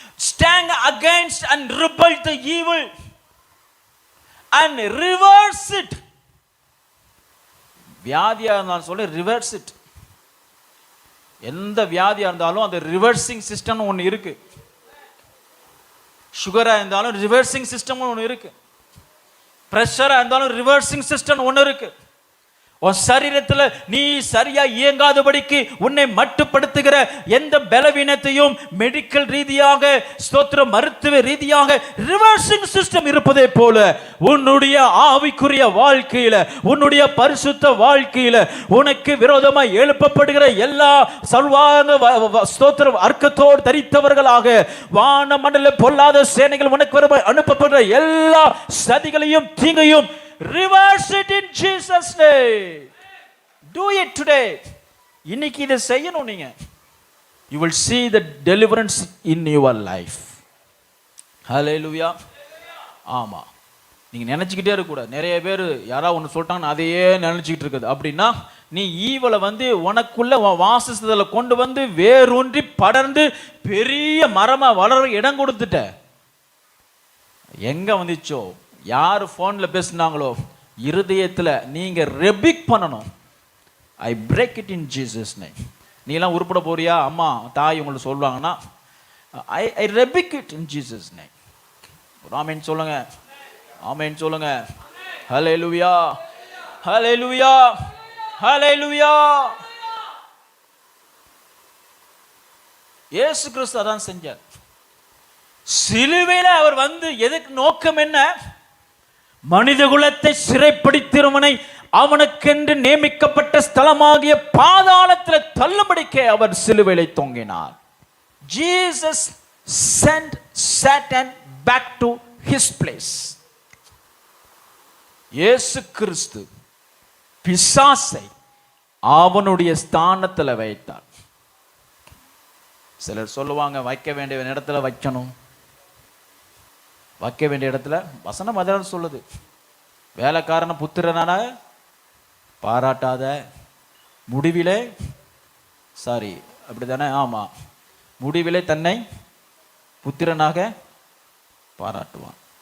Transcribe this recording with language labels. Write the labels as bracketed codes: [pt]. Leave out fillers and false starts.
[en] Stand against and rebel the evil and reverse it. [ta] வியாதியா இருந்தாலும் சொல்லி [en] Reverse it. [ta] எந்த வியாதியா இருந்தாலும் அந்த ரிவர்சிங் சிஸ்டம் ஒன்று இருக்கு. சுகரா இருந்தாலும் ரிவர்சிங் சிஸ்டம் ஒன்று இருக்கு. பிரஷரா இருந்தாலும் ரிவர்சிங் சிஸ்டம் ஒன்று இருக்கு. உன் சரீரத்தில் நீ சரியா இயங்காதபடிக்கு உன்னை மட்டுப்படுத்துகிற எந்த பலவீனத்தையும் மெடிக்கல் ரீதியாக, ஸ்தோத்திர மருத்துவ ரீதியாக ரிவர்சிங் சிஸ்டம் இருப்பதே போல உன்னுடைய ஆவிக்குரிய வாழ்க்கையில, உன்னுடைய பரிசுத்த வாழ்க்கையில உனக்கு விரோதமாய் எழுப்பப்படுகிற எல்லா சர்வாங்க ஸ்தோத்திர அர்க்கத்தோடு தரித்தவர்களாக வான மண்டல பொல்லாத சேனைகள் உனக்கு விரோதமாய் அனுப்பப்படுகிற எல்லா சதிகளையும் தீங்கையும் [en] reverse it in Jesus name. Do it today. [ta] இன்னைக்கு இதை செய்யணும் நீங்க. [en] You will see the deliverance in your life. Hallelujah. [ta] ஆமா, நீங்க நினைச்சுக்கிட்டே இருக்க கூடாது. நிறைய பேர் யாராவது ஒன்று சொல்லிட்டாங்கன்னு அதையே நினைச்சுக்கிட்டு இருக்குது. அப்படின்னா நீ ஈவலை உனக்குள்ள வாசஸ்தல கொண்டு வந்து வேரூன்றி படர்ந்து பெரிய மரமா வளர இடம் கொடுத்துட்ட. எங்க வந்துச்சோ, யார் ஃபோனில் பேசுனாங்களோ, இருதயத்தில் நீங்கள் ரெபிக் பண்ணணும். [en] I break it in Jesus name. [ta] நீலாம் உருப்பட போறியா, அம்மா தாய் உங்களுக்கு சொல்லுவாங்கன்னா [en] I rebuke it in Jesus name. [ta] ஆமென் சொல்லுங்க, ஆமென் சொல்லுங்க. ஹல்லேலூயா, ஹல்லேலூயா, ஹல்லேலூயா. இயேசு கிறிஸ்து அதான் செஞ்சார். சிலுவையில அவர் வந்து எதுக்கு நோக்கம் என்ன? மனித குலத்தை சிறைப்படுத்தியவனை அவனுக்கென்று நியமிக்கப்பட்ட ஸ்தலமாகிய பாதாளத்தில் தள்ளும்படிக்கே அவர் சிலுவையிலே தொங்கினார். [en] Jesus sent Satan back to his place. [ta] இயேசு கிறிஸ்து பிசாசை அவனுடைய ஸ்தானத்தில் வைத்தார். சிலர் சொல்லுவாங்க, வைக்க வேண்டிய இடத்துல வைக்கணும், வைக்க வேண்டிய இடத்துல. வசனம் அதான் சொல்லுது, வேலைக்காரன புத்திரனான பாராட்டாத முடிவிலே, சாரி அப்படித்தானே, ஆமா, முடிவிலே தன்னை புத்திரனாக பாராட்டுவான்.